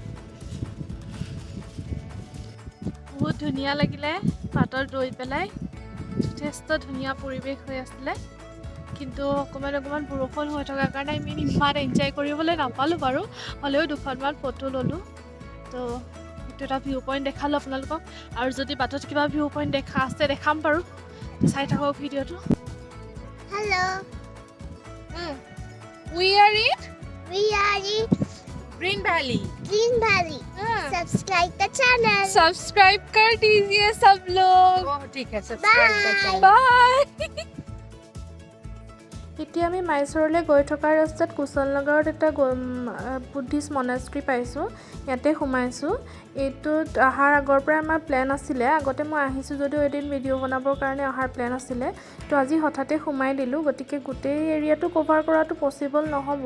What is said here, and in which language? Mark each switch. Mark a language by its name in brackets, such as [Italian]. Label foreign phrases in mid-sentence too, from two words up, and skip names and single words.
[Assamese] বহুত ধুনীয়া লাগিলে বাটত ৰৈ পেলাই, যথেষ্ট ধুনীয়া পৰিৱেশ হৈ আছিলে। কিন্তু অকণমান বৰষুণ হৈ থকাৰ কাৰণে আমি ইমান এনজয় কৰিবলৈ নাপালোঁ বাৰু। হ'লেও দুখনমান ফটো ল'লোঁ। তো সেইটো এটা [English] view point [Assamese] দেখালোঁ আপোনালোকক। আৰু যদি বাটত কিবা [English] view point [Assamese] দেখা আছে দেখাম বাৰু, চাই থাকক ভিডিঅ'টো। [English] Hello. We are in Green Valley. Subscribe the channel. [Hindi] सब्सक्राइब कर दीजिए सब लोग। ठीक है, सब्सक्राइब कर बाय। [Assamese] এতিয়া আমি মাইচৰলৈ গৈ থকা ৰাস্তাত কুশল নগৰত এটা বুদ্ধিষ্ট মনাষ্ট্ৰী পাইছোঁ। ইয়াতে সোমাইছোঁ। এইটোত অহাৰ আগৰ পৰাই আমাৰ প্লেন আছিলে। আগতে মই আহিছোঁ যদিও এদিন ভিডিঅ' বনাবৰ কাৰণে অহাৰ প্লেন আছিলে। তো আজি হঠাতে সোমাই দিলোঁ, গতিকে গোটেই এৰিয়াটো কভাৰ কৰাটো পচিবল নহ'ব।